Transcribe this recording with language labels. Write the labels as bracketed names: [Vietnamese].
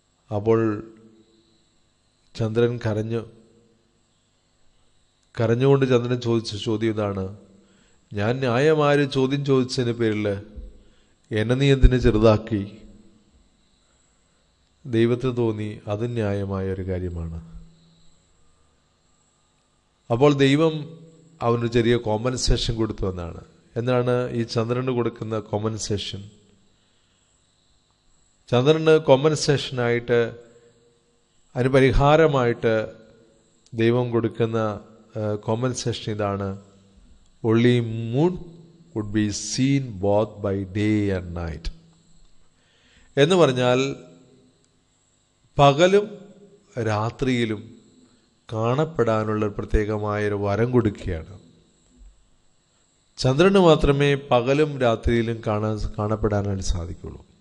[Malayalam] അപ്പോൾ ചന്ദ്രൻ കരഞ്ഞുകൊണ്ട് ചന്ദ്രൻ ചോദിച്ച ചോദ്യം ഇതാണ്: ഞാൻ ന്യായമായൊരു ചോദ്യം ചോദിച്ചതിന് പേരിൽ എന്നെ നീ എന്തിനെ ചെറുതാക്കി? ദൈവത്തിന് തോന്നി അത് ന്യായമായ ഒരു കാര്യമാണ്. അപ്പോൾ ദൈവം അവനൊരു ചെറിയ കോമ്പൻസേഷൻ കൊടുത്തു എന്നാണ്. എന്താണ് ഈ ചന്ദ്രന് കൊടുക്കുന്ന കോമ്പൻസേഷൻ? ചന്ദ്രന് കോമ്പൻസേഷനായിട്ട്, അതിന് പരിഹാരമായിട്ട് ദൈവം കൊടുക്കുന്ന കോമ്പൻസേഷൻ ഇതാണ്: [English] only moon would be seen both by day and night. [Malayalam] എന്ന് പറഞ്ഞാൽ പകലും രാത്രിയിലും കാണപ്പെടാനുള്ള പ്രത്യേകമായൊരു വരം കൊടുക്കുകയാണ്. ചന്ദ്രന് മാത്രമേ പകലും രാത്രിയിലും കാണപ്പെടാനായിട്ട് സാധിക്കുള്ളൂ.